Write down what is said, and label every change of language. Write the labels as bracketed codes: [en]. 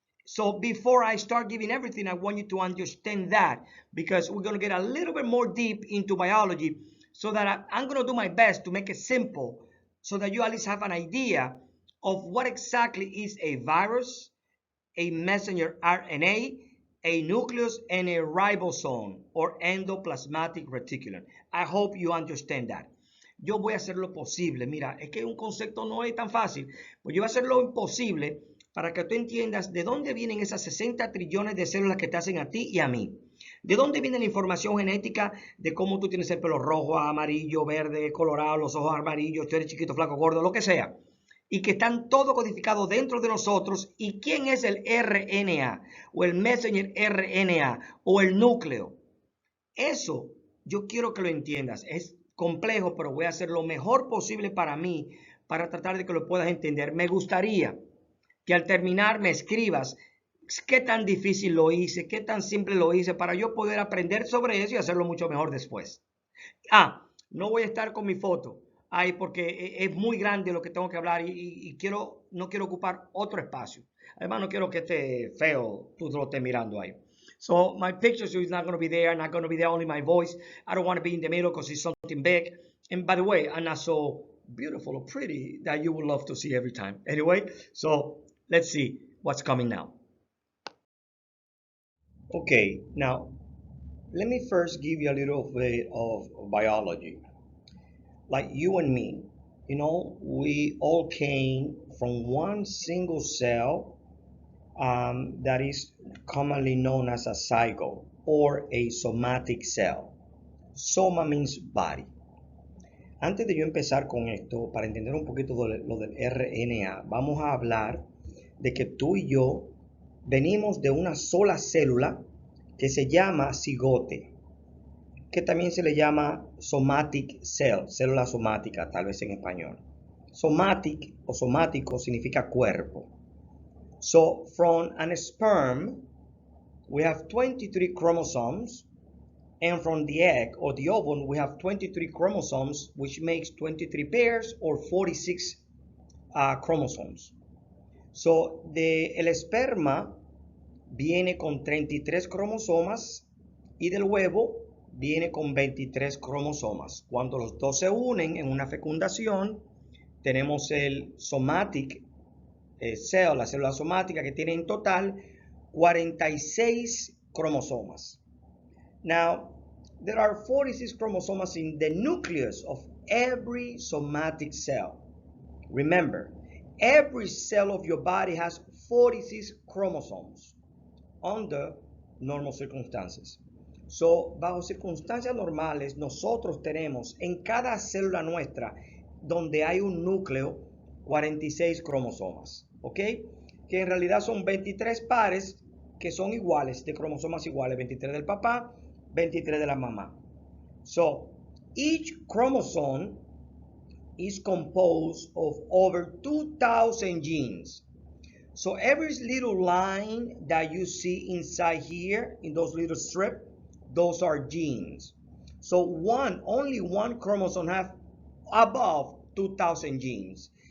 [en] So before I start giving everything, I want you to understand that, because we're going to get a little bit more deep into biology, so that I'm going to do my best to make it simple so that you at least have an idea of what exactly is a virus, a messenger RNA, a nucleus, and a ribosome or endoplasmatic reticulum. I hope you understand that. [es] Yo voy a hacer lo posible. Mira, es que un concepto no es tan fácil. Pues yo voy a hacer lo imposible para que tú entiendas de dónde vienen esas 60 trillones de células que te hacen a ti y a mí. ¿De dónde viene la información genética de cómo tú tienes el pelo rojo, amarillo, verde, colorado, los ojos amarillos, tú eres chiquito, flaco, gordo, lo que sea? Y que están todo codificado dentro de nosotros. ¿Y quién es el RNA o el messenger RNA o el núcleo? Eso yo quiero que lo entiendas. Es complejo, pero voy a hacer lo mejor posible para mí, para tratar de que lo puedas entender. Me gustaría que al terminar me escribas qué tan difícil lo hice, qué tan simple lo hice, para yo poder aprender sobre eso y hacerlo mucho mejor después. No voy a estar con mi foto ahí porque es muy grande lo que tengo que hablar y no quiero ocupar otro espacio. Además, no quiero que esté feo, tú lo estés mirando ahí. [en] So my picture is not going to be there, not going to be there, only my voice. I don't want to be in the middle because it's something big. And by the way, I'm not so beautiful or pretty that you would love to see every time. Anyway, so let's see what's coming now. Okay, now let me first give you a little bit of biology. Like you and me, we all came from one single cell that is commonly known as a zygote or a somatic cell. Soma means body. [es] Antes de yo empezar con esto, para entender un poquito lo del RNA, vamos a hablar de que tú y yo venimos de una sola célula que se llama cigote, que también se le llama somatic cell, célula somática, tal vez en español. Somatic o somático significa cuerpo. [en] So from an sperm, we have 23 chromosomes, and from the egg or the ovum, we have 23 chromosomes, which makes 23 pairs or 46 chromosomes. [es] So el esperma viene con 33 cromosomas y del huevo viene con 23 cromosomas. Cuando los dos se unen en una fecundación, tenemos el somatic cell, la célula somática, que tiene en total 46 cromosomas. [en] Now, there are 46 chromosomes in the nucleus of every somatic cell. Remember, every cell of your body has 46 chromosomes under normal circumstances. [es] So, bajo circunstancias normales, nosotros tenemos en cada célula nuestra, donde hay un núcleo, 46 cromosomas, ¿ok? Que en realidad son 23 pares que son iguales, de cromosomas iguales, 23 del papá, 23 de la mamá. [en] So, each chromosome is composed of over 2,000 genes. So every little line that you see inside here, in those little strips, those are genes. So only one chromosome has above 2,000 genes.